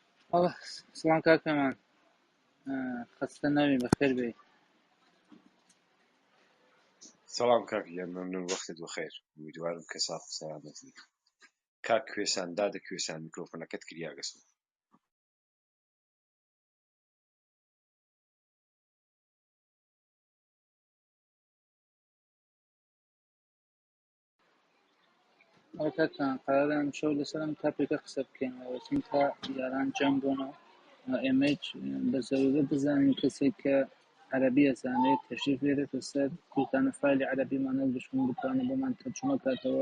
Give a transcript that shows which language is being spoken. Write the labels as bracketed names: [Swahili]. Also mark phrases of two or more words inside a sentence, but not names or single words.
[Central Kurdish] الله سلام كاكا. خسته نبی بخیر بی. سلام کاکیان، ممنون وەختت بەخێر. امیدوارم کە ساف و سەلامەتی. کاک کوێسان، دادە کوێسان، میکرۆفۆنەکەت کریا گەسم. ئەو کاکان قرارە ئەمشەو لەسەر ئەم تاپێکە قسە بکەین چونکە یاران جەم بوونەوە ئێمەش بە زەرورە بزانین کەسێک کە عەرەبی ئەزانێت تەشریف بێرێتە سەر کوتانە فایلی عەرەبیمانە بشون بتوانێت بۆمان تەرجمە کاتەوە.